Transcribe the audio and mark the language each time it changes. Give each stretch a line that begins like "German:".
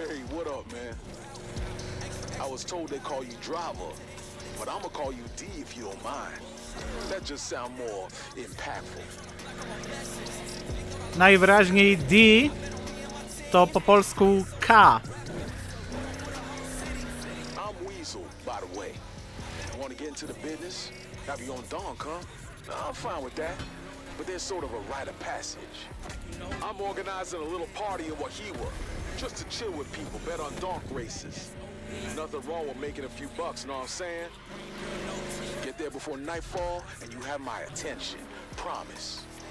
English: What up, man? I was told they call you driver, but I'ma call you D if you don't mind. That just sound more impactful.
Polish: Najwyraźniej D to po polsku K.
English: I'm Weasel, by the way. Want to get into the business? Have your own donk, huh? I'm fine with that, but there's sort of a rite of passage. I'm organizing a little party in Wahiwa, just to chill with people, bet on donk races. Nothing wrong with making a few bucks, know what I'm saying? Get there before nightfall, and you have my attention. Promise.